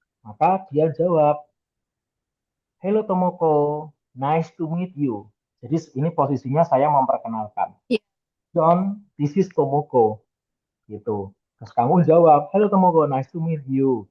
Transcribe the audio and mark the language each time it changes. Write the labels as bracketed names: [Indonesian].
[Indonesian] Maka dia jawab, [English] Hello Tomoko, nice to meet you. [Indonesian] Jadi ini posisinya saya memperkenalkan. Ya. [English] John, this is Tomoko. [Indonesian] Gitu. Terus kamu jawab, [English] Hello Tomoko, nice to meet you.